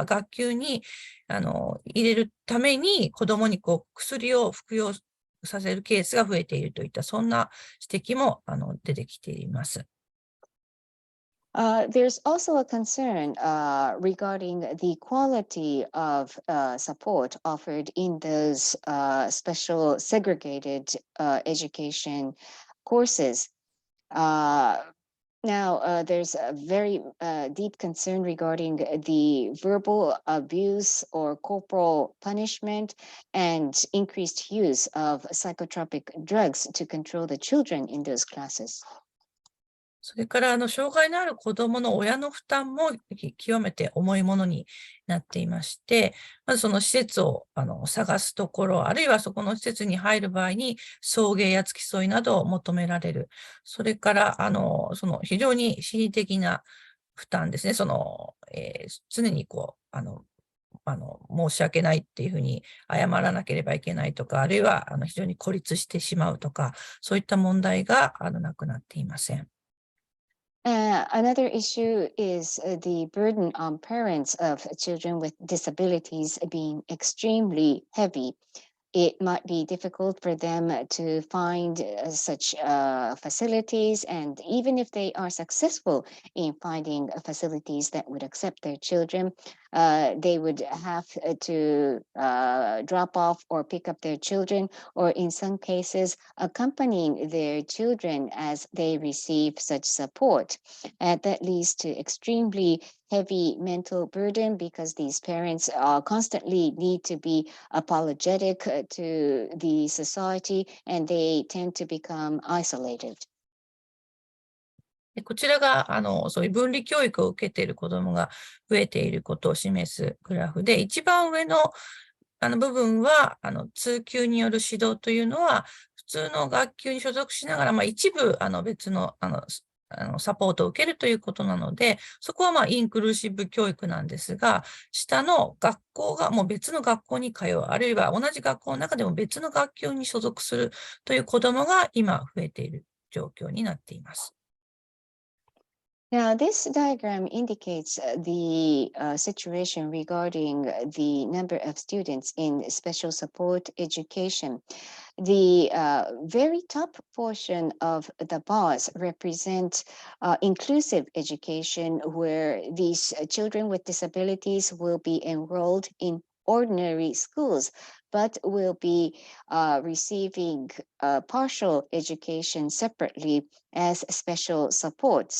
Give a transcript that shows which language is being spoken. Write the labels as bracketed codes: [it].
[ja] 級に入れるために子どもに薬を服用させるケースが増えているといったそんな指摘も出てきています。 [en] There's also a concern regarding the quality of support offered in those special segregated education courses. Now, there's a very deep concern regarding the verbal abuse or corporal punishment and increased use of psychotropic drugs to control the children in those classes. [ja] それから障害のある子どもの親の負担も極めて重いものになっていまして、まずその施設を探すところ、あるいはそこの施設に入る場合に送迎や付き添いなどを求められる。それからその非常に心理的な負担ですね。常に申し訳ないっていうふうに謝らなければいけないとか、あるいは非常に孤立してしまうとか、そういった問題がなくなっていません。 [en] Another issue is the burden on parents of children with disabilities being extremely heavy. it might be difficult for them to find such facilities, and even if they are successful in finding facilities that would accept their children, they would have to drop off or pick up their children, or in some cases accompanying their children as they receive such support. That leads to extremely heavy mental burden because these parents constantly need to be apologetic to the society, and they tend to become isolated. [ja] こちらが、そういう分離教育を受けている子どもが増えていることを示すグラフで、一番上の部分は、通級による指導というのは、普通の学級に所属しながら、一部、別の、サポートを受けるということなので、そこはインクルーシブ教育なんですが、下の学校がもう別の学校に通う、あるいは同じ学校の中でも別の学級に所属するという子どもが今増えている状況になっています。 [en] Now, this diagram indicates the situation regarding the number of students in special support education. The very top portion of the bars represent inclusive education, where these children with disabilities will be enrolled in ordinary schools, but will be receiving partial education separately as special support.